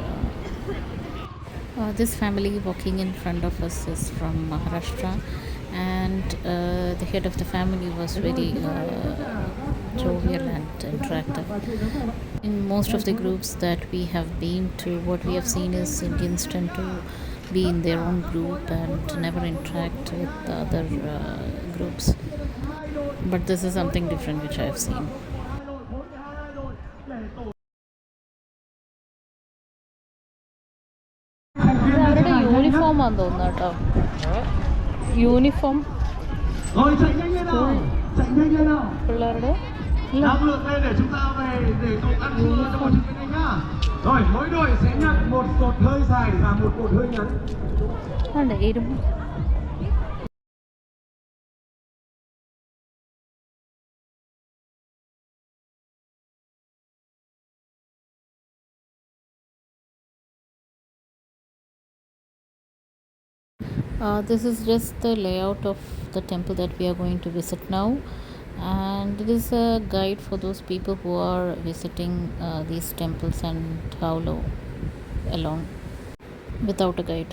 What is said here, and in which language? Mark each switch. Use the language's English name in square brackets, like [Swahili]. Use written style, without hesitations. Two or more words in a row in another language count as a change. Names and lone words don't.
[English] This family walking in front of us is from Maharashtra, and the head of the family was very jovial and interactive. In most of the groups that we have been to, what we have seen is Indians tend to be in their own group and never interact with the other groups. But this is something different which I have seen. [Malayalam] അവരുടെ യൂണിഫോം ആണെന്ന് തോന്നുന്നു കേട്ടോ. യൂണിഫോം [Vietnamese] Rồi chạy nhanh lên nào, chạy nhanh lên nào. [Malayalam] പിള്ളേരുടെ [Vietnamese] Năng lượng lên để chúng ta về để cộng ăn trưa cho mọi người nhanh nhá. Rồi mỗi đội sẽ nhận một cột hơi dài và một cột hơi ngắn. [Malayalam] അല്ല ഇരുമ്പ്. [English] This is just the layout of the temple that we are going to visit now, and it is a guide for those people who are visiting these temples and Howlo alone without a guide.